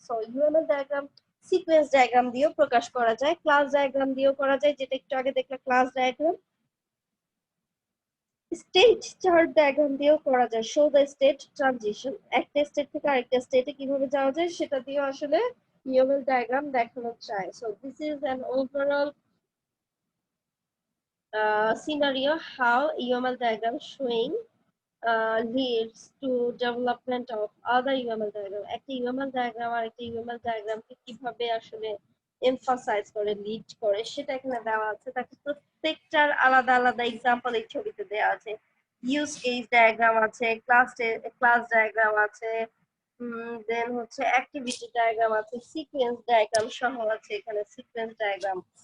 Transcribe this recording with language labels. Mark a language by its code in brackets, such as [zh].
[bn] So UML diagram sequence diagram দিয়েও প্রকাশ করা যায়, ক্লাস ডায়াগ্রাম দিয়েও করা যায়, যেটা একটু আগে দেখলা class diagram. State chart diagram দিয়েও করা যায়, [en] show the state transition, [bn] একটা স্টেট থেকে আরেকটা স্টেটে কিভাবে যাওয়া যায় সেটা দিয়েও আসলে UML ডায়াগ্রাম দেখানো যায়। [en] So this is an overall scenario how UML diagram showing leads to development of other UML diagram. [bn] একটা UML diagram আর একটা UML diagram কে কিভাবে আসলে emphasize করে, লিড করে, সেটা এখানে দেওয়া আছে। তাকে প্রত্যেকটার আলাদা আলাদা এক্সাম্পল এই ছবিতে দেওয়া আছে। ইউজ কেস ডায়াগ্রাম আছে, ক্লাস ডায়াগ্রাম আছে, দেন হচ্ছে অ্যাক্টিভিটি ডায়াগ্রাম আছে, সিকোয়েন্স ডায়াগ্রাম সহ আছে এখানে সিকোয়েন্স ডায়াগ্রাম।